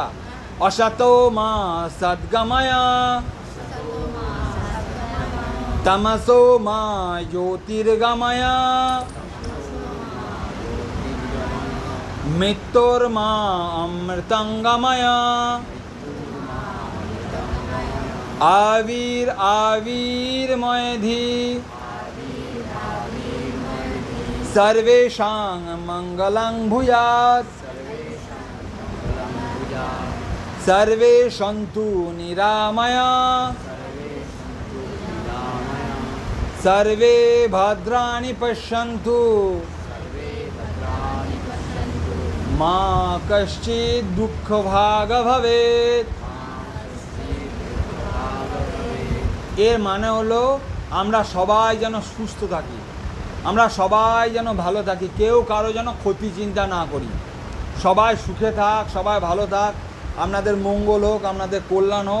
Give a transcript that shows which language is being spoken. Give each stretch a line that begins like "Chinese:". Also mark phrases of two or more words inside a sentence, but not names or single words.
Sanskrit: असतो मा सद्गमय तमसो मा ज्योतिर्गमय मृत्योर् मा अमृतङ्गमय आविर् आविर्मयेधि सर्वेषां मङ्गलं भूयात् सर्वे सन्तु निरामया सर्वे भद्राणि पश्यन्तु मा कश्चित् दुःखभाग् भवेत्।
Bangla: এর মানে হলো আমরা সবাই যেন সুস্থ থাকি, আমরা সবাই যেন ভালো থাকি, কেউ কারো যেন ক্ষতি চিন্তা না করি, সবাই সুখে থাক, সবাই ভালো থাক, আপনাদের মঙ্গল হোক, আপনাদের কল্যাণ হোক।